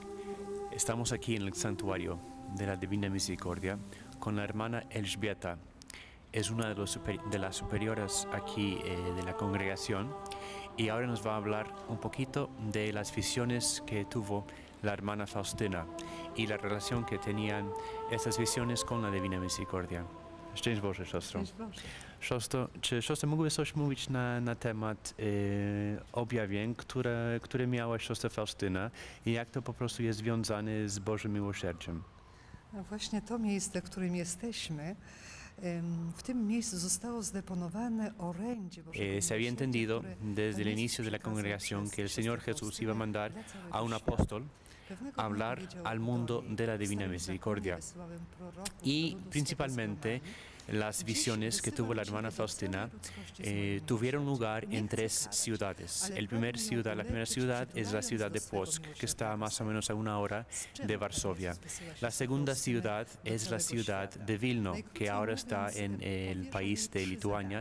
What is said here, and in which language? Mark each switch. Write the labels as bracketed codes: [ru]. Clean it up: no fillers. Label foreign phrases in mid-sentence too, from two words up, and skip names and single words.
[es] Estamos aquí en el santuario de la Divina Misericordia con la hermana Elżbieta. Es una de las superiores aquí de la congregación y ahora nos va a hablar un poquito de las visiones que tuvo la hermana Faustina i la relación que tenían estas visiones con la Divina Misericordia. [pl] Szczęść Boże, siostro. Szczęść Boże. Siostro, czy siostra mogłaby coś mówić na temat objawień, które miała siostra Faustyna i jak to po prostu jest związane z Bożym miłosierdziem? No właśnie to miejsce, w którym jesteśmy, w tym miejscu zostało zdeponowane orędzie Bożego [es] Se había entendido [pl] które [es] desde el [pl] Pan Jezus [es] inicio de la [pl] przekazał [es] congregación [pl] przez [es] que el [pl] siostrę [es] Señor Jesús [pl] Faustynę [es] iba a mandar [pl] dla całego [es] a un [pl] świata. [es] apóstol [pl] Pewnego dnia [es] hablar [pl] powiedział [es] al [pl] do [es] mundo [pl] niej, [es] de la [pl] w [es] Divina [pl] Starym [es] Misericordia. [pl] Zakonie wysyłałem proroków do [es] Y [pl] ludu swego [es] principalmente [pl] zgromadzenia. [es] las visiones que tuvo la hermana Faustina tuvieron lugar en tres ciudades. La primera ciudad es la ciudad de Płock, que está más o menos a una hora de Varsovia. La segunda ciudad es la ciudad de Vilno, que ahora está en el país de Lituania.